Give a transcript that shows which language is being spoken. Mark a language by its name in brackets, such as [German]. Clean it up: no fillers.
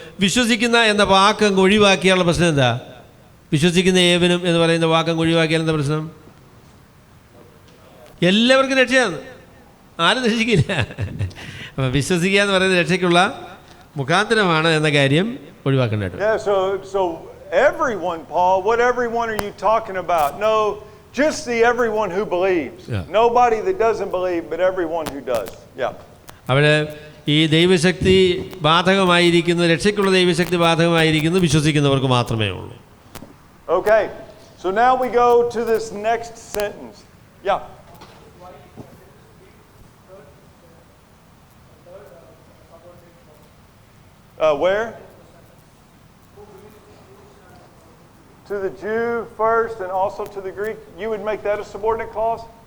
[Malayalam] വിശ്വസിക്കുന്ന എന്ന വാക്കങ്ങ് ഒഴിവാക്കിയുള്ള പ്രശ്നം എന്താ? വിശ്വസിക്കുന്ന ഏവനും എന്ന് പറയുന്ന വാക്കങ്ങ് ഒഴിവാക്കിയാൽ എന്താ പ്രശ്നം? എല്ലാവർക്കും രക്ഷയാണ്, ആരും രക്ഷിക്കില്ല. അപ്പം വിശ്വസിക്കുക എന്ന് പറയുന്നത് രക്ഷയ്ക്കുള്ള മുഖാന്തരമാണ് എന്ന കാര്യം ഒഴിവാക്കേണ്ടത്. [English] Yeah, so everyone, Paul, what everyone are you talking about? No, just the everyone who believes. Yeah. Nobody that doesn't believe, but everyone who does. Yeah. [Malayalam] അവിടെ ഈ ദൈവശക്തി ബാധകമായിരിക്കുന്നു, രക്ഷയ്ക്കുള്ള ദൈവശക്തി ബാധകമായിരിക്കുന്നു വിശ്വസിക്കുന്നവർക്ക് മാത്രമേ ഉള്ളൂ. [English] Okay, so now we go to this next sentence. Yeah. Where? To the Jew first and also to the Greek. You would make that a subordinate clause?